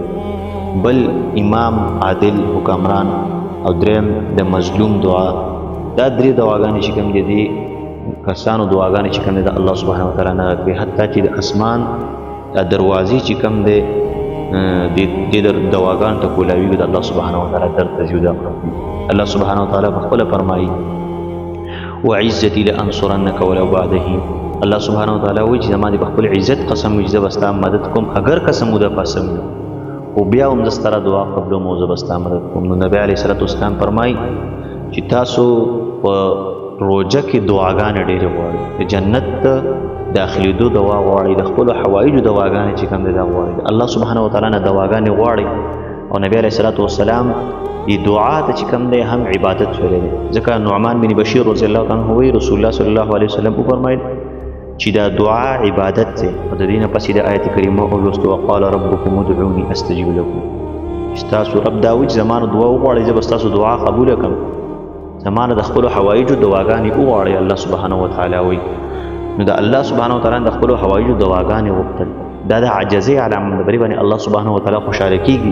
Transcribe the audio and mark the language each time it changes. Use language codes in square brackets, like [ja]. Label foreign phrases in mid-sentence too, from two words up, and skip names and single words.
[ps] بل امام عادل حکمران او دریم د مظلوم دعا، دا درې دعاګانې چې کوم دي کسانو دعاګانې چې کوم دي د [ar] الله سبحانه وتعالی [ps] نه رد کوي. حتی چې د اسمان د دروازې چې کوم دی د دعاګانو ته کولاوي د [ar] الله سبحانه وتعالی [ps] در ته ځي. [ar] الله سبحانه وتعالی [ps] په خپله فرمایي [ar] وعزتي لانصرنک ولو بعد حين. الله سبحانه وتعالی [ps] وایي چې زما د خپل عزت قسم وي چې زه به ستا مدد کوم اگر قسم موده پسم وي، خو بیا هم زه ستاره دعا قبلوم او زه به ستا مدد کوم. نو نبی [ar] علیه صلات وسلام [ps] فرمایي چې تاسو په روژه کې دعاګانې ډېرې غواړئ، د جنت داخلېدو دعا غواړئ، د خپلو حوایجو دعاګانې چې کوم دی دا غواړئ، [ar] الله سبحانه وتعالی [ps] نه دعاګانې غواړئ. او نبی [ar] علیه صلات وسلام [ps] دې دعا ته چې کوم دی هم عبادت ویلی دی. ځکه نعمان بن بشیر [ar] رضی الله عنه [ps] وایي [ar] رسول الله صلی الله علیه وسلم [ps] وفرمایل چې دا دعا عبادت دی. او د دې نه پسې د آیت کریمه ولوستو [ar] وقال ربکم ادعوني استجب لکم. [ps] ستاسو رب دا وایي چې زما نه دعا وغواړئ زه به ستاسو دعا قبوله کړم، زما نه د خپلو حوایجو دعاګانې وغواړئ. [ar] الله سبحانه وتعالی [ps] وایي نو د [ar] الله سبحانه وتعالی [ps] د خپلو حوایجو دعاګانې وغوښتل، دا د عاجزۍ علامه ده، بری باندې [ar] الله سبحانه وتعالی [ps] خوشحاله کېږي.